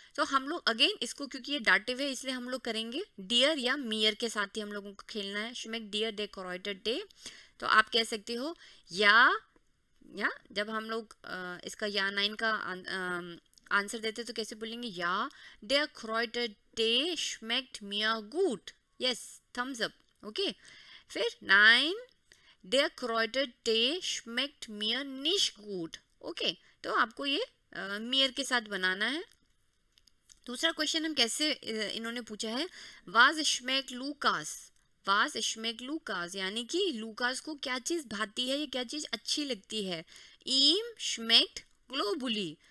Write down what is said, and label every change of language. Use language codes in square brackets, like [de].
[hi] तो हम लोग अगेन इसको, क्योंकि ये डाटिव है इसलिए हम लोग करेंगे डियर या मियर के साथ ही हम लोगों को खेलना है। [de] श्मेक्ट डियर दे क्रोइटर टे। [hi] तो आप कह सकते हो या जब हम लोग इसका या 9 का आंसर देते तो कैसे बोलेंगे, या [de] दे क्रोइटर टे श्मेक्ट मियर गुड। [en] Yes, thumbs up. [de] ओके, फिर 9, Der kräuter Tee schmeckt mir nicht gut. [hi] Okay, तो आपको ये मियर के साथ बनाना है। दूसरा क्वेश्चन हम कैसे इन्होंने पूछा है, [de] वाज schmeckt लूकास। वाज schmeckt लूकास, [hi] यानी कि लूकास को क्या चीज़ भाती है, ये क्या चीज़ अच्छी लगती है। [de] ihm schmeckt globuli।